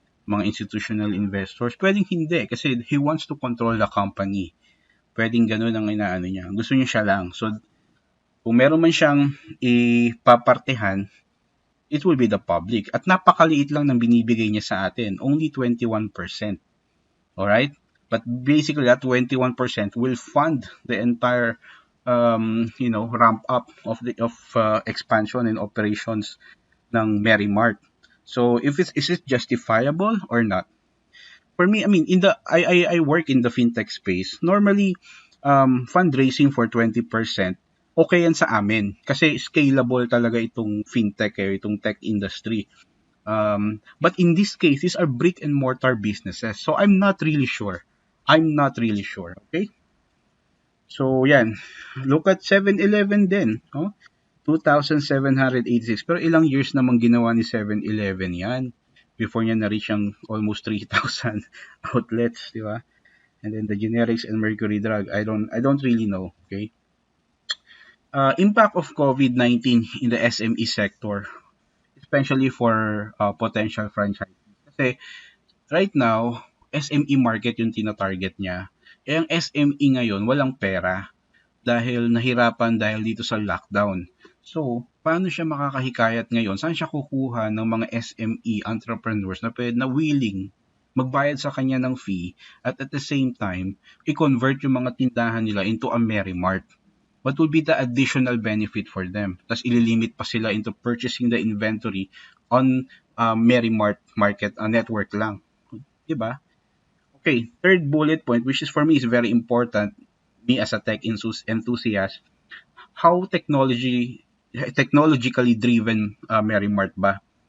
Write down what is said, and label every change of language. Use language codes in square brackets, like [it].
[tl] Mga [en] institutional investors, [tl] pwedeng hindi kasi [en] he wants to control the company. [tl] Pwedeng ganun ang inaano niya. Gusto niya siya lang. So, kung meron man siyang ipapartehan, [en] it will be the public. [tl] At napakaliit lang ng binibigay niya sa atin. [en] Only 21%. Alright? But basically, that 21% will fund the entire ramp up of expansion and operations [tl] ng [en] MerryMart. So is it justifiable or not? For me, I mean, I work in the fintech space. Normally, fundraising for 20%, okay [tl] yan sa amin. Kasi scalable talaga itong fintech, itong tech industry. [en] But in this case, these are brick and mortar businesses. So I'm not really sure. Okay? So yan. Look at 7-Eleven [tl] din. [en] 2,786. [tl] Pero ilang years namang ginawa ni 7-Eleven yan [en] before niya na-reach ang almost 3,000 outlets, [tl] di ba? [en] And then the generics and mercury drug, I don't really know, okay? Impact of COVID-19 in the SME sector, especially for potential franchisees. [tl] Kasi [en] right now, [tl] SME market yung tina-target niya. Ang SME ngayon, walang pera. dahil nahirapan dahil dito sa lockdown. So, paano siya makakahikayat ngayon? Saan siya kukuha ng mga SME entrepreneurs na willing magbayad sa kanya ng fee [en] at the same time, [tl] i-convert yung mga tindahan nila into a MerryMart? [en] What will be the additional benefit for them? [tl] Tapos ililimit pa sila [en] into purchasing the inventory on MerryMart market network [tl] lang. Diba? [en] Okay, third bullet point, which is for me is very important, me as a tech enthusiast, how technologically driven MerryMart [tl] ba?